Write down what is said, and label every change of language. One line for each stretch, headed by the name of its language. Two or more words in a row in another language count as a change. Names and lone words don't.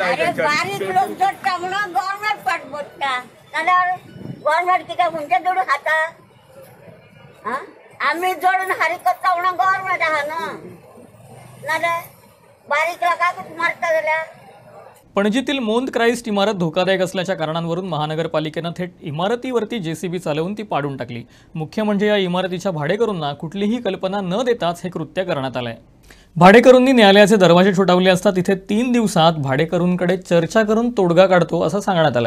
Konkani: बारीक लोक जोडटा म्हणून गव्हर्नमेंट फाट बसता नाल्यार गव्हर्नमेंट कित्याक म्हणजे जोडून खाता. आमी जोडून हारीक करता म्हणून गव्हर्नमेंट आहा न्हू. नाल्यार बारीक लोकांक मारता जाल्यार.
Marathi: पणजीतील मोंद क्राइस्ट इमारत धोकादायक असल्याच्या कारणांवरून महानगरपालिकेनं थेट इमारतीवरती जेसीबी चालवून ती पाडून टाकली. मुख्य म्हणजे या इमारतीच्या भाडेकरूंना कुठलीही कल्पना न देताच हे कृत्य करण्यात आलंय. भाडेकरूंनी न्यायालयाचे दरवाजे ठोठावले असता तिथे 3 दिवसात भाडेकरूंकडे चर्चा करून तोडगा काढतो असं सांगण्यात आलंय.